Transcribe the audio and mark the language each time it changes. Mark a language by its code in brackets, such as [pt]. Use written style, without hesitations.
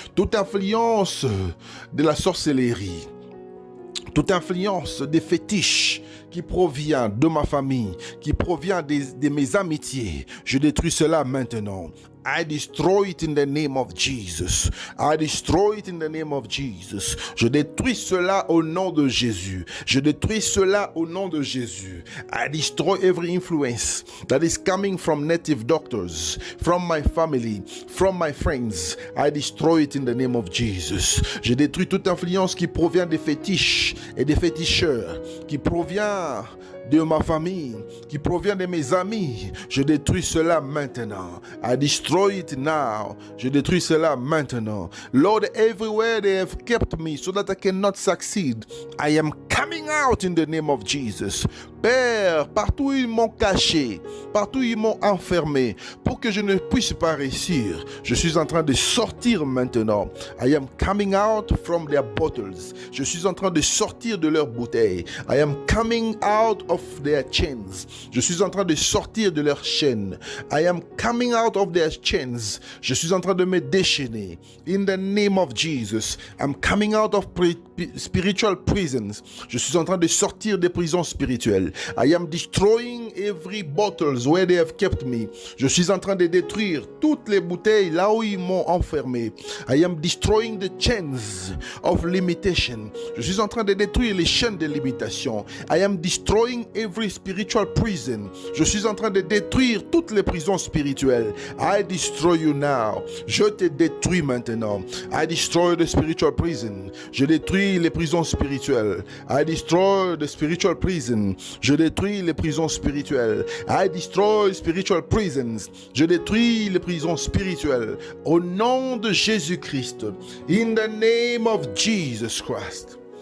[fr] Toute influence de la sorcellerie, toute influence des fétiches qui provient de ma famille, qui provient de mes amitiés, je détruis cela maintenant. [en] I destroy it in the name of Jesus. I destroy it in the name of Jesus. [fr] Je détruis cela au nom de Jésus. Je détruis cela au nom de Jésus. [en] I destroy every influence that is coming from native doctors, from my family, from my friends. I destroy it in the name of Jesus. [fr] Je détruis toute influence qui provient des fétiches et des féticheurs, qui provient de ma famille, qui provient de mes amis. Je détruis cela maintenant. [en] I destroy it now. [fr] Je détruis cela maintenant. [en] Lord, everywhere they have kept me so that I cannot succeed, I am coming out in the name of Jesus. [fr] Père, partout où ils m'ont caché, partout où ils m'ont enfermé, pour que je ne puisse pas réussir, je suis en train de sortir maintenant. [en] I am coming out from their bottles. [fr] Je suis en train de sortir de leurs bouteilles. [en] I am coming out of their chains. [fr] Je suis en train de sortir de leurs chaînes. [en] I am coming out of their chains. [fr] Je suis en train de me déchaîner. [en] In the name of Jesus, I'm coming out of spiritual prisons. [fr] Je suis en train de sortir des prisons spirituelles. [en] I am destroying every bottles where they have kept me. [fr] Je suis en train de détruire toutes les bouteilles là où ils m'ont enfermé. [en] I am destroying the chains of limitation. [fr] Je suis en train de détruire les chaînes de limitation. [en] I am destroying every spiritual prison. [fr] Je suis en train de détruire toutes les prisons spirituelles. [en] I destroy you now. [fr] Je te détruis maintenant. [en] I destroy the spiritual prison. [fr] Je détruis les prisons spirituelles. [en] I destroy the spiritual prison. [fr] Je détruis les prisons spirituelles. [en] I destroy spiritual prisons. [fr] Je détruis les prisons spirituelles. Au nom de Jésus-Christ. [en] In the name of Jesus Christ.